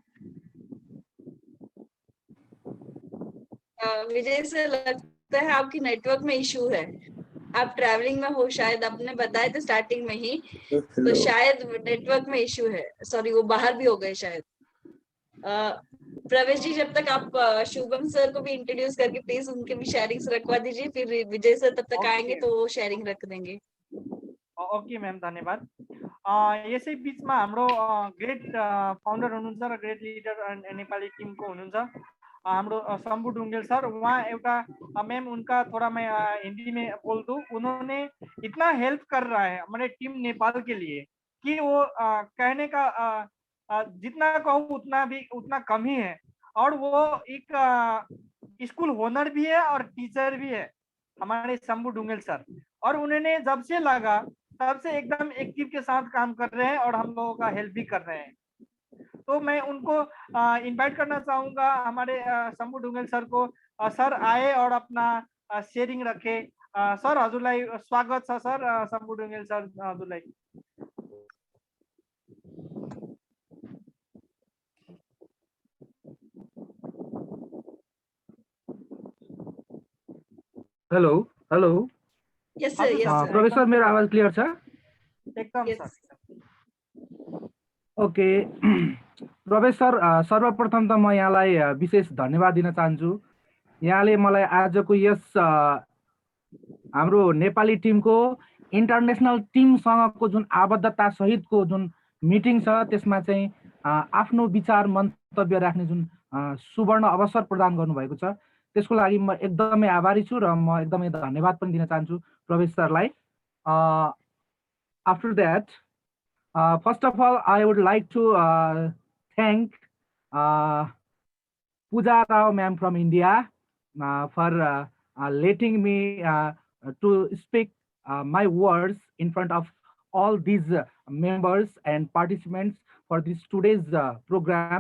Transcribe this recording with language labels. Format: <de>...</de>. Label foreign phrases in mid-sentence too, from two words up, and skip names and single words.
<hi>विजय सर, लगता है आपकी नेटवर्क में इशू है, आप ट्रैवलिंग में हो शायद, आपने बताया था स्टार्टिंग में ही, तो शायद नेटवर्क में इशू है। सॉरी, वो बाहर भी हो गए शायद। प्रवेश जी, जब तक आप शुभम सर को भी इंट्रोड्यूस करके प्लीज उनके भी शेयरिंग्स रखवा दीजिए, फिर विजय सर तब तक आएंगे तो वो शेयरिंग रख देंगे।</hi> <en>okay ma'am,</en> <hi>धन्यवाद।</hi> <ne>यसै बिचमा हाम्रो</ne> <en>great founder</en> <ne>हुनुहुन्छ र</ne> <en>great leader</en> <ne>नेपाली टिमको हुनुहुन्छ हाम्रो शंभू डुंगेल सर। वहाँ एउटा</ne> <hi>मैम उनका थोड़ा मैं हिंदी में बोल दूं, उन्होंने इतना हेल्प कर रहा है हमारे टीम नेपाल के लिए कि वो कहने का जितना कहूँ उतना कम ही है। और वो एक</hi> <en>school owner</en> <hi>भी है और टीचर भी है हमारे शंभू डुंगेल सर। और उन्होंने जब से लगा तब से एकदम एक्टिव के साथ काम कर रहे हैं और हम लोगों का हेल्प भी कर रहे हैं। तो मैं उनको इनवाइट करना चाहूंगा हमारे शंभू डुंगेल सर को। सर आए और अपना शेयरिंग रखे।</hi> <ne>सर हजुरलाई स्वागत छ सर। शंभू डुंगेल सर हजुरलाई।</ne> <en>hello hello Yes, sir. Yes, sir.</en> <ne>प्रोफेसर मेरो आवाज क्लियर छ? एकदम</ne> <en>Yes.</en> <ne>सर। ओके प्रोफेसर सर्वप्रथम त म यहाँलाई विशेष धन्यवाद दिन चाहन्छु। यहाँले मलाई आजको यस हाम्रो नेपाली टिमको इन्टरनेसनल टिमसँगको जुन आबद्धता सहितको जुन मिटिङ छ त्यसमा चाहिँ आफ्नो विचार मन्तव्य राख्ने जुन सुवर्ण अवसर प्रदान गर्नुभएको छ त्यसको लागि म एकदमै आभारी छु र म एकदमै धन्यवाद पनि दिन चाहन्छु प्रोफेसरलाई।</ne> <en>after that first of all, I would like to thank Pooja Rao ma'am from India for letting me to speak my words in front of all these members and participants for this today's program.</en>